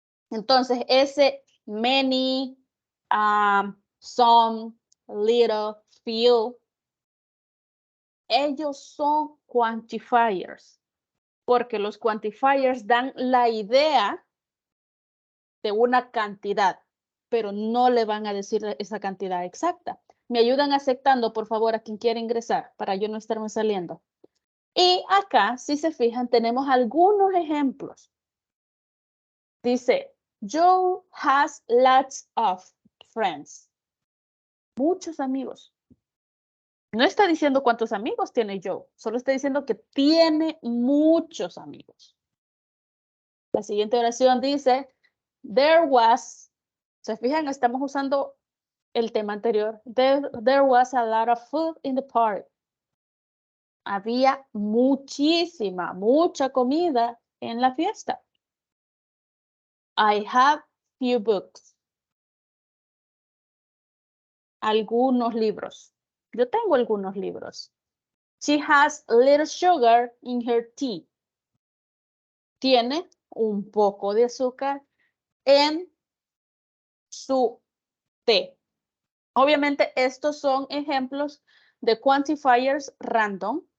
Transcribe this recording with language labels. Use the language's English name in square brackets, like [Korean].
[Spanish] Entonces, ese many, some, little, few, ellos son quantifiers, porque los quantifiers dan la idea de una cantidad, pero no le van a decir esa cantidad exacta. Me ayudan aceptando, por favor, a quien quiera ingresar, para yo no estarme saliendo. Y acá, si se fijan, tenemos algunos ejemplos. Dice, [English] Joe has lots of friends. [Spanish] Muchos amigos. No está diciendo cuántos amigos tiene Joe, solo está diciendo que tiene muchos amigos. La siguiente oración dice, [English] there was, [Spanish] se fijan, estamos usando el tema anterior. [English] There was a lot of food in the party. [Spanish] Había mucha comida en la fiesta. [English] I have few books. [Spanish] Algunos libros. Yo tengo algunos libros. [English] She has a little sugar in her tea. [Spanish] Tiene un poco de azúcar en su té. Obviamente estos son ejemplos de quantifiers random.